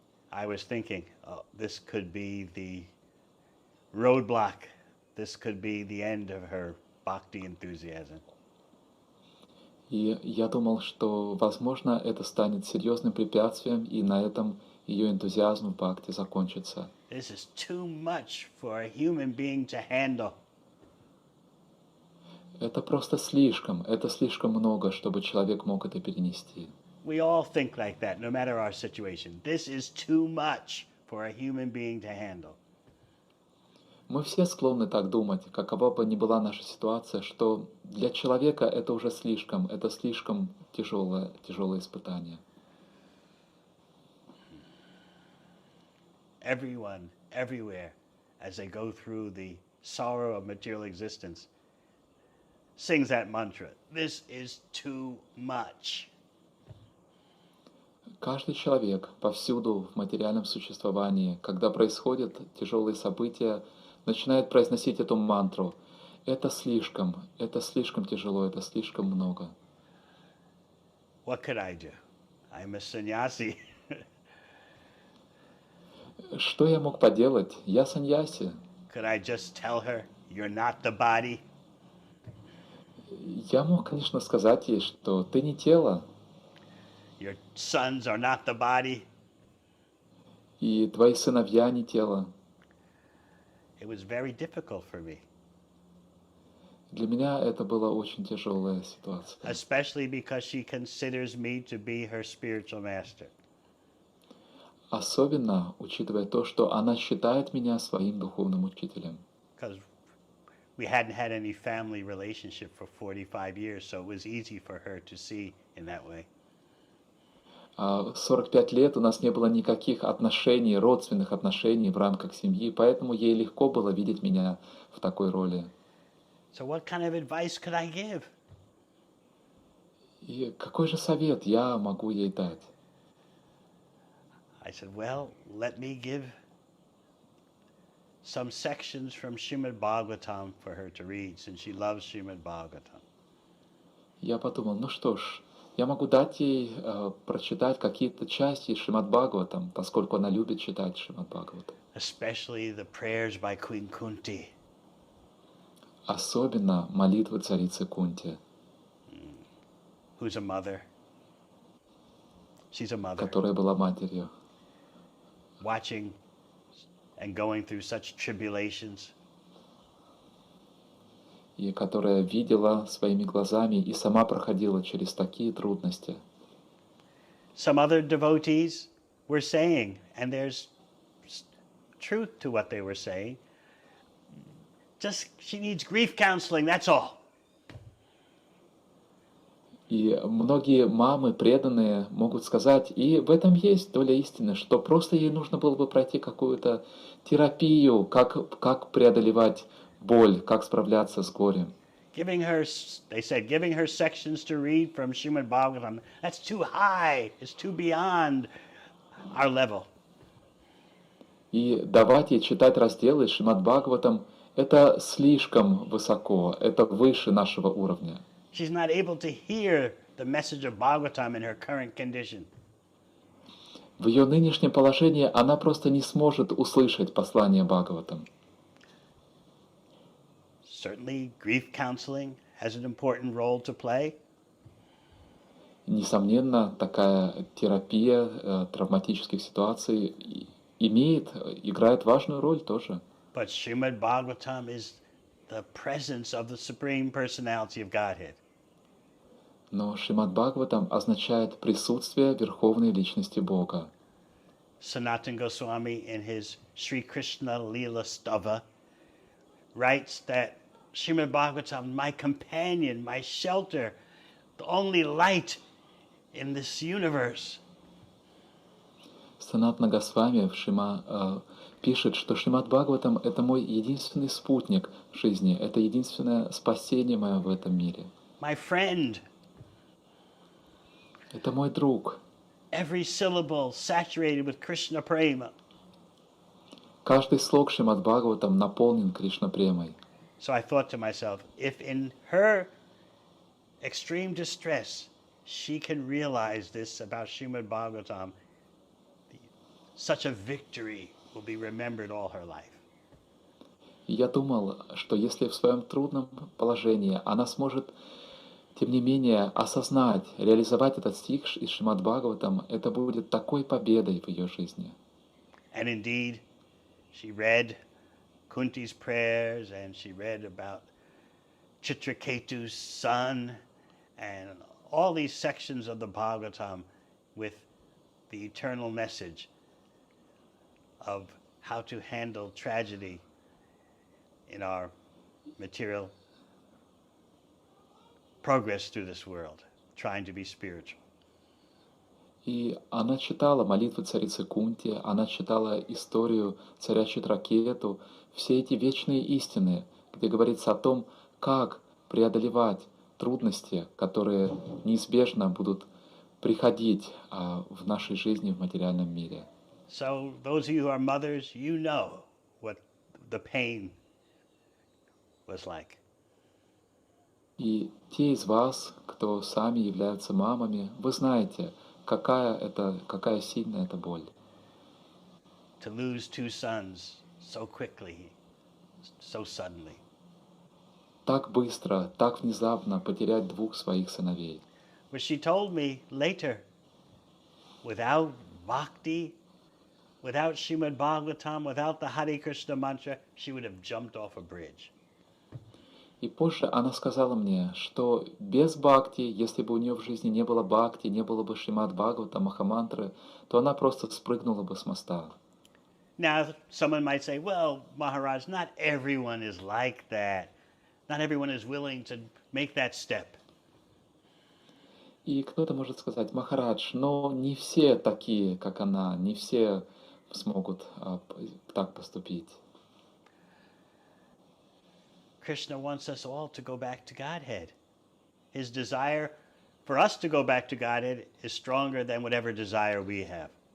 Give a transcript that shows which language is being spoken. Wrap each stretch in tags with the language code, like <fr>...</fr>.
<en>I was thinking, this could be the roadblock. This could be the end of her bhakti enthusiasm.</en> <ru>И я думал, что, возможно, это станет серьезным препятствием, и на этом ее энтузиазм в бхакти закончится.</ru> <en>This is too much for a human being to handle.</en> <ru>Это слишком много, чтобы человек мог это перенести.</ru> <en>We all think like that, no matter our situation. This is too much for a human being to handle.</en> <ru>Мы все склонны так думать, какова бы ни была наша ситуация, что для человека это уже слишком тяжелое испытание.</ru> <en>Everyone, everywhere, as they go through the sorrow of material existence, sings that mantra. This is too much.</en> <ru>Каждый человек повсюду в материальном существовании, когда происходят тяжелые события, начинает произносить эту мантру. Это слишком тяжело, это слишком много.</ru> <en>What could I do? I'm a sannyasi.</en> <ru>Что я мог поделать? Я саньяси.</ru> <en>Could I just tell her, you're not the body?</en> <ru>Я мог, конечно, сказать ей, что ты не тело,</ru> <en>Your sons are not the body?</en> <ru>и твои сыновья не тело.</ru> <en>It was very difficult for me,</en> <ru>Для меня это была очень тяжелая ситуация.</ru> <en>especially because she considers me to be her spiritual master.</en> <ru>Особенно учитывая то, что она считает меня своим духовным учителем.</ru> <en>Because we hadn't had any family relationship for 45 years, so it was easy for her to see in that way.</en> <ru>А 45 лет у нас не было никаких отношений, родственных отношений в рамках семьи, поэтому ей легко было видеть меня в такой роли.</ru> <en>So what kind of advice could I give?</en> <ru>И какой же совет я могу ей дать?</ru> <en>I said, well, let me give some sections from Srimad Bhagavatam for her to read, since she loves Srimad Bhagavatam.</en> <ru>Я подумал, ну что ж, я могу дать ей прочитать какие-то части из Шримад Бхагаватам, поскольку она любит читать Шримад Бхагаватам.</ru> <en>Especially the prayers by Queen Kunti.</en> <ru>Особенно молитвы царицы Кунти,</ru> <en>Who's a mother. She's a mother,</en> <ru>которая была матерью,</ru> <en>watching and going through such tribulations.</en> <ru>и которая видела своими глазами и сама проходила через такие трудности.</ru> <en>Some other devotees were saying, and there's truth to what they were saying, just she needs grief counseling, that's all.</en> <ru>И многие мамы, преданные, могут сказать, и в этом есть доля истины, что просто ей нужно было бы пройти какую-то терапию, как преодолевать боль, как справляться с горем.</ru> <en>Giving her, they said, giving her sections to read from Srimad Bhagavatam, that's too high, it's too beyond our level.</en> <ru>И давать ей читать разделы Шримад Бхагаватам — это слишком высоко, это выше нашего уровня.</ru> <en>She's not able to hear the message of Bhagavatam in her current condition.</en> <ru>В ее нынешнем положении она просто не сможет услышать послание Бхагаватам.</ru> <en>Certainly, grief counseling has an important role to play.</en> <ru>Несомненно, такая терапия травматических ситуаций играет важную роль тоже.</ru> <en>But Srimad Bhagavatam is the presence of the Supreme Personality of Godhead.</en> <ru>Но Шримад Бхагаватам означает присутствие Верховной Личности Бога.</ru> <en>Sanatana Goswami, in his Sri Krishna Leela Stava, writes that Srimad Bhagavatam, my companion, my shelter, the only light in this universe.</en> <ru>Санатана Госвами пишет, что Шримад Бхагаватам — это мой единственный спутник в жизни, это единственное спасение мое в этом мире.</ru> <en>My friend.</en> <ru>Это мой друг.</ru> <en>Every syllable saturated with Krishna prema.</en> <ru>Каждый слог Шримад Бхагаватам наполнен Кришна премой.</ru> <en>So I thought to myself, if in her extreme distress she can realize this about Srimad Bhagavatam, such a victory will be remembered all her life.</en> <ru>И я думал, что если в своем трудном положении она сможет, тем не менее, осознать, реализовать этот стих из Шримад Бхагаватам, это будет такой победой в ее жизни.</ru> <en>And indeed, she read Kunti's prayers, and she read about Chitraketu's son, and all these sections of the Bhagavatam with the eternal message of how to handle tragedy in our material progress through this world, trying to be spiritual.</en> <ru>И она читала молитвы царицы Кунти, она читала историю царя Читракету, все эти вечные истины, где говорится о том, как преодолевать трудности, которые неизбежно будут приходить в нашей жизни в материальном мире.</ru> <en>So those of you who are mothers, you know what the pain was like.</en> <ru>И те из вас, кто сами являются мамами, вы знаете, какая сильная эта боль.</ru> <en>To lose two sons so quickly. so suddenly.</en> <ru>Так быстро, так внезапно потерять двух своих сыновей.</ru> <en>But she told me later, without bhakti, without Srimad Bhagavatam, without the Hare Krishna mantra, she would have jumped off a bridge.</en> <ru>И позже она сказала мне, что без бхакти, если бы у нее в жизни не было бхакти, не было бы Шримад Бхагавата, Махамантры, то она просто спрыгнула бы с моста.</ru> <en>Now, someone might say, well, Maharaj, not everyone is like that. Not everyone is willing to make that step.</en> <ru>И кто-то может сказать: Махарадж, но не все такие, как она, не все смогут так поступить.</ru> <en>Krishna wants us all to go back to Godhead. His desire for us to go back to Godhead is stronger than whatever desire we have.</en>